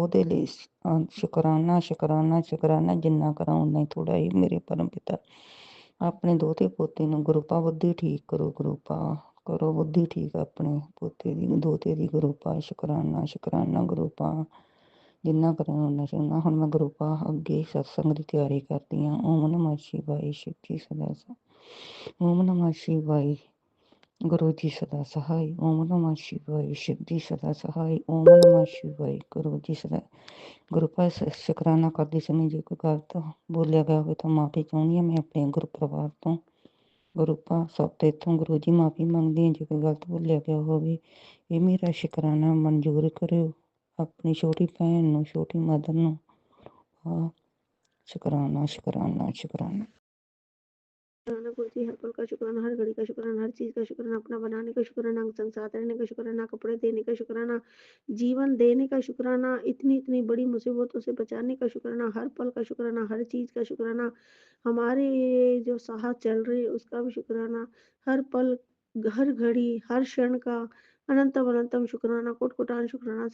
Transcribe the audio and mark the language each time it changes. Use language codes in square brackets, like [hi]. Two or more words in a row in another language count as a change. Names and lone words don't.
[pa] ਉਹਦੇ ਲਈ ਸ਼ੁਕਰਾਨਾ ਸ਼ੁਕਰਾਨਾ ਸ਼ੁਕਰਾਨਾ, ਜਿੰਨਾ ਕਰਾਂ ਉਨਾ ਹੀ ਥੋੜਾ ਹੀ ਮੇਰੇ ਪਰਮ ਪਿਤਾ। ਆਪਣੇ ਦੋਤੇ ਪੋਤੇ ਨੂੰ ਗੁਰੂ ਪਾ ਬੁੱਧੀ ਠੀਕ ਕਰੋ ਗੁਰੂ ਪਾ। ਕਰੋ ਬੁੱਧੀ ਠੀਕ ਆਪਣੇ ਪੋਤੇ ਦੀ ਦੋਤੇ ਦੀ ਗੁਰੂ ਪਾ। ਸ਼ੁਕਰਾਨਾ ਸ਼ੁਕਰਾਨਾ ਗੁਰੂ ਪਾ, ਜਿੰਨਾ ਕਰਾਂ ਉਨਾ ਚੰਗਾ। ਹੁਣ ਮੈਂ ਗੁਰੂ ਪਾ ਅੱਗੇ ਸਤਸੰਗ ਦੀ ਤਿਆਰੀ ਕਰਦੀ ਹਾਂ। [hi] ਓਮ ਨਮः शिवाय शिव जी सदा सहाय, ओम नमः शिवाय गुरु जी सदा सहाय, ओम नमः शिवाय शिव जी सदा सहाय, ओम नमः शिवाय गुरु जी सदा। [pa] ਗੁਰੂ ਪਾ ਸ਼ੁਕਰਾਨਾ ਕਰਦੀ ਸਮੇਂ ਜੇ ਕੋਈ ਗਲਤ ਬੋਲਿਆ ਗਿਆ ਹੋਵੇ ਤਾਂ ਮਾਫੀ ਚਾਹੁੰਦੀ ਹਾਂ ਮੈਂ ਆਪਣੇ ਗੁਰੂ ਪਰਿਵਾਰ ਤੋਂ। ਗੁਰੂ ਪਾ ਸਭ ਤੋਂ ਇੱਥੋਂ ਗੁਰੂ ਜੀ ਮਾਫੀ ਮੰਗਦੀ ਹਾਂ ਜੇ ਕੋਈ ਗਲਤ ਬੋਲਿਆ ਗਿਆ ਹੋਵੇ। ਇਹ ਮੇਰਾ ਸ਼ੁਕਰਾਨਾ ਮਨਜ਼ੂਰ ਕਰਿਓ। ਆਪਣੀ ਛੋਟੀ ਭੈਣ ਨੂੰ, ਛੋਟੀ ਮਦਰ ਨੂੰ ਸ਼ੁਕਰਾਨਾ ਸ਼ੁਕਰਾਨਾ ਸ਼ੁਕਰਾਨਾ। [hi] शुक्राना गुरु जी, हर पल का शुक्राना, हर घड़ी का शुक्राना, हर चीज का शुक्राना, अपना बनाने का शुक्राना, अंग संग साथ रहने का शुक्राना, कपड़े देने का शुक्राना, जीवन देने का शुक्राना, इतनी इतनी बड़ी मुसीबतों से बचाने का शुक्राना, हर पल का शुक्राना, हर चीज का शुक्राना, हमारे जो साहस चल रही है उसका भी शुक्राना, हर पल हर घड़ी हर क्षण का अनंतम अनंतम शुक्राना, कोट कोटान शुक्राना।